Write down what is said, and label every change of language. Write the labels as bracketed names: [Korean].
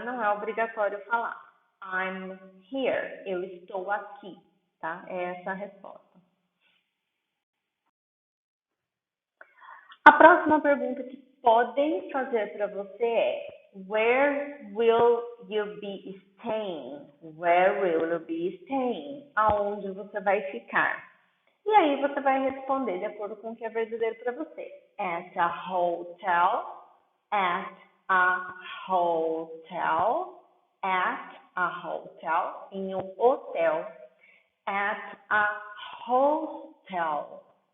[Portuguese] Não é obrigatório falar. [English] I'm here, [Portuguese] eu estou aqui, tá? É essa a resposta. A próxima pergunta que podem fazer para você é [English] Where will you be staying? Where will you be staying? [Portuguese] Aonde você vai ficar? E aí você vai responder de acordo com o que é verdadeiro para você. [English] At a hotel, at a hotel, at a hotel, [Portuguese] em um hotel. [English] At a hostel.